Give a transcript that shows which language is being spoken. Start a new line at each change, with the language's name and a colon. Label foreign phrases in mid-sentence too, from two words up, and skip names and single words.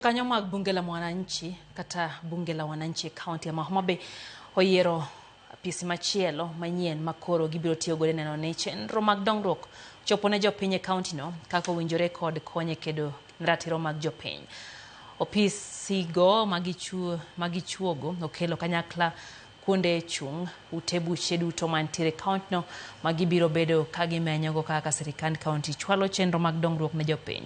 Luo (Kenya and Tanzania): Kanyo mag
Swahili: bunge la mwananchi
Luo (Kenya and Tanzania): kata
Swahili: bunge la wananchi kaunti ya
Luo (Kenya and Tanzania): Homa Bay oyiero apisi machielo manyien makoro gibiro tiyo godo neno ni chenro mag dongruok chopo ne jopiny e kaunti no kaka owinjore kod konye kedo ratiro mag jopiny. Opisigo magichuogo okelo kanyakla kuonde chung ute buche duto mantiere kaunti no magibiro bedo kagimenyogo kaka sirikand kaunti chwalo chenro mag dongruok ne jopiny.